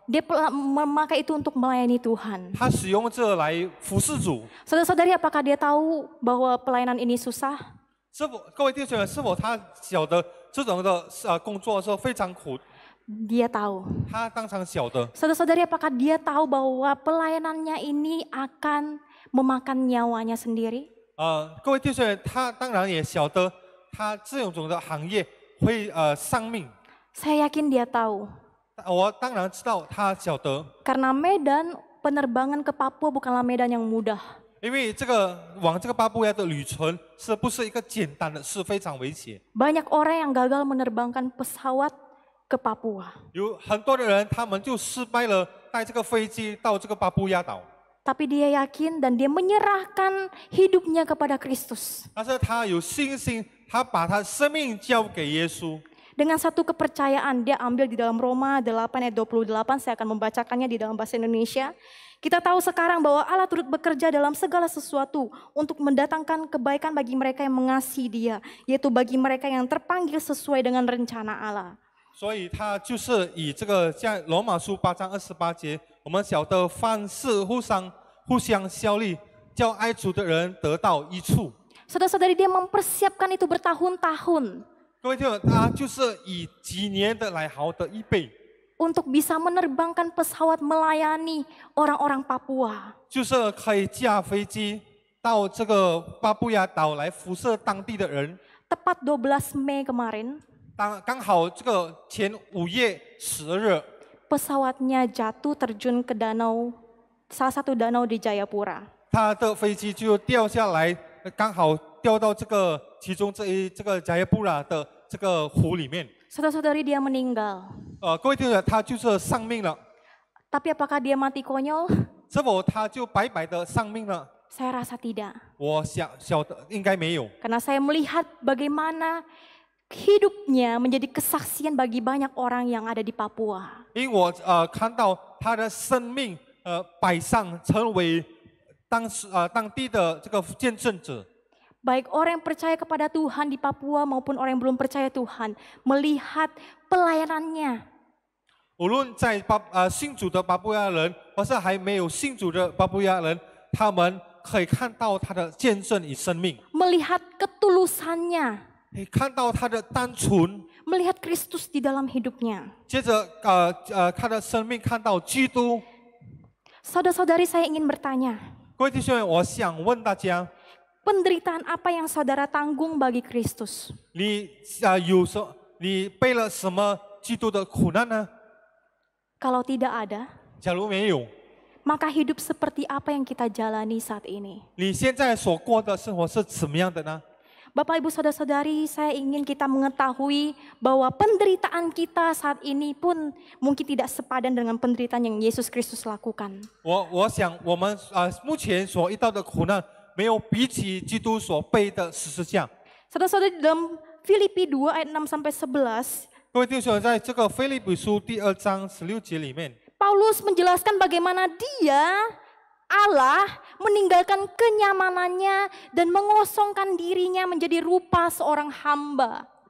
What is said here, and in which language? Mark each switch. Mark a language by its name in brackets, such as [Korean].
[Indonesian] Dia memakai itu untuk melayani Tuhan. [Chinese] 他使用这来服侍主。 [Indonesian] Saudara-saudari, apakah dia tahu bahwa pelayanan ini susah? [Chinese] 各位弟兄们，是否他晓得这种的工作是非常苦？ [Indonesian] Dia tahu. [Chinese] 他当场晓得。 [Indonesian] Saudara-saudari, apakah dia tahu bahwa pelayanannya ini akan memakan nyawanya sendiri? [Chinese] 各位弟兄们，他当然也晓得，他这种的行业会丧命。 [Indonesian] Saya yakin dia tahu. [Chinese] 我当然知道他晓得， [Indonesian] Karena medan penerbangan ke Papua bukanlah medan yang mudah. [Chinese] 因为这个往这个巴布亚的旅程是不是一个简单的事，非常危险。 [Indonesian] Banyak orang yang gagal menerbangkan pesawat ke Papua. [Chinese] 有很多的人，他们就失败了，带这个飞机到这个巴布亚岛。 [Indonesian] Tapi dia yakin dan dia menyerahkan hidupnya kepada Kristus. [Chinese] 但是他有信心，他把他生命交给耶稣。 [Indonesian] Dengan satu kepercayaan, dia ambil di dalam Roma 8 ayat 28, saya akan membacakannya di dalam bahasa Indonesia. Kita tahu sekarang bahwa Allah turut bekerja dalam segala sesuatu untuk mendatangkan kebaikan bagi mereka yang mengasihi Dia, yaitu bagi mereka yang terpanggil sesuai dengan rencana Allah. [Chinese] 所以他就是以这个在罗马书8章28节，我们晓得凡事互相效力，叫爱主的人得到益处。 [Indonesian] Saudara-saudari, dia mempersiapkan itu bertahun-tahun [Chinese] 各位听众，他就是以几年的来好的预备， [Indonesian] untuk bisa menerbangkan pesawat melayani orang-orang Papua. [Chinese] 就是可以驾飞机到这个巴布亚岛来辐射当地的人。 [Indonesian] Tepat 12 Mei kemarin, [Chinese] 刚好这个前5月10日， [Indonesian] pesawatnya jatuh terjun ke salah satu danau di Jayapura. [Chinese] 他的飞机就掉下来，刚好掉到这个其中这个加耶布拉的这个湖里面。 [Indonesian] Saudara-saudari, dia meninggal. [Chinese] 各位听众，他就是丧命了。 [Indonesian] Tapi apakah dia mati konyol? [Chinese] 是否他就白白的丧命了？ [Indonesian] Saya rasa tidak. [Chinese] 我晓得应该没有， [Indonesian] Karena saya melihat bagaimana hidupnya menjadi kesaksian bagi banyak orang yang ada di Papua. [Chinese] 因为我看到他的生命摆上，成为当地的这个见证者。 [Indonesian] Baik orang yang percaya kepada Tuhan di Papua maupun orang yang belum percaya Tuhan, melihat pelayanannya. [Chinese] 无论在信主的巴布亚人，或是还没有信主的巴布亚人，他们可以看到他的见证与生命， [Indonesian] Melihat ketulusannya, [Chinese] 可以看到他的单纯， [Indonesian] melihat Kristus di dalam hidupnya. [Chinese] 接着他的生命看到基督。 [Indonesian] Saudara-saudari, saya ingin bertanya, [Chinese] 各位弟兄，我想问大家， [Indonesian] penderitaan apa yang saudara tanggung bagi Kristus? [Chinese] 你你背了什么基督的苦难呢？ [Indonesian] Kalau tidak ada, [Chinese] 假如没有， [Indonesian] maka hidup seperti apa yang kita jalani saat ini? [Chinese] 你现在所过的生活是怎么样的呢？ [Indonesian] Bapak Ibu Saudara-saudari, saya ingin kita mengetahui bahwa penderitaan kita saat ini pun mungkin tidak sepadan dengan penderitaan yang Yesus Kristus lakukan. [Chinese] 我想我们目前所遇到的苦难，没有比起基督所背的十字架。 [Indonesian] Saudara-saudari, dalam Filipi 2 ayat 6 sampai 11, [Chinese] 各位弟兄，在这个腓立比书第2章16节里面， [Indonesian] Paulus menjelaskan bagaimana Allah meninggalkan kenyamanannya dan mengosongkan dirinya menjadi rupa seorang hamba.